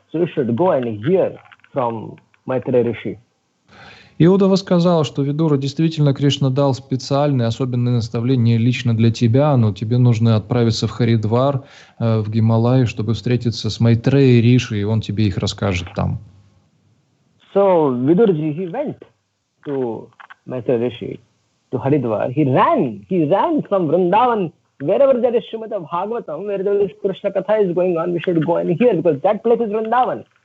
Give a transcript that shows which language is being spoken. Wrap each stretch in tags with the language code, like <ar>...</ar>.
<en>So you should go and hear from Maitreya Rishi.</en> <ru>И Удава сказал, что Видура действительно Кришна дал специальные, особенные наставления лично для тебя, но тебе нужно отправиться в Харидвар, в Гималай, чтобы встретиться с Майтреей Риши, и он тебе их расскажет там.</ru> <en>So Vidurji, he went to Maitreya Rishi, to Haridwar. He ran from Vrindavan, wherever there is Shrimad-Bhagavatam, where there is Krishna Katha is going on, we should go and hear, because that place is Vrindavan.</en>